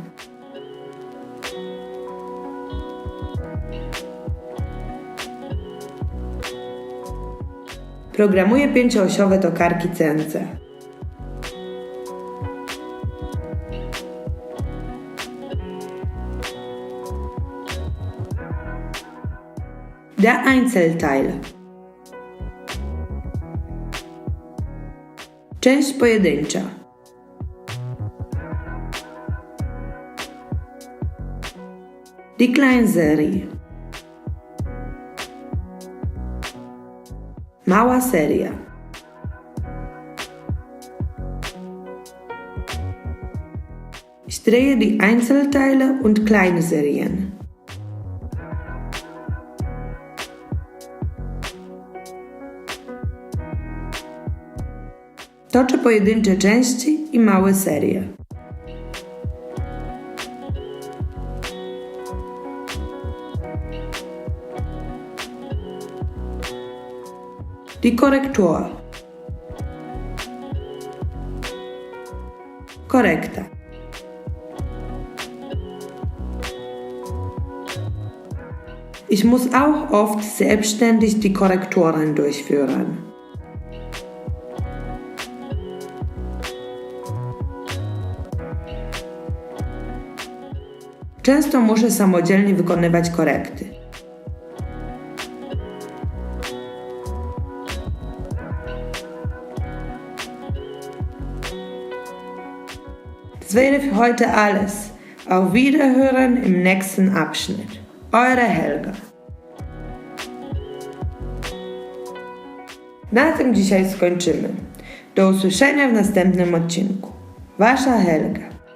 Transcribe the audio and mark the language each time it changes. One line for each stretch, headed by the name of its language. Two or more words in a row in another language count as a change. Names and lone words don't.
Polish: Programuję 5-osiowe tokarki CNC.
German: Der Einzelteile.
Polish: Część pojedyncza.
German: Die Kleinserie.
Polish: Mała seria.
German: Ich drehe die Einzelteile und kleine Serien.
Polish: Toczę pojedyncze części i małe serie.
German: Die Korrektur.
Polish: Korekta.
German: Ich muss auch oft selbstständig die Korrekturen durchführen. Często muszę samodzielnie wykonywać korekty. Das wäre für heute alles. Auf Wiederhören im nächsten Abschnitt. Eure Helga.
Polish: Na tym dzisiaj skończymy. Do usłyszenia w następnym odcinku. Wasza Helga.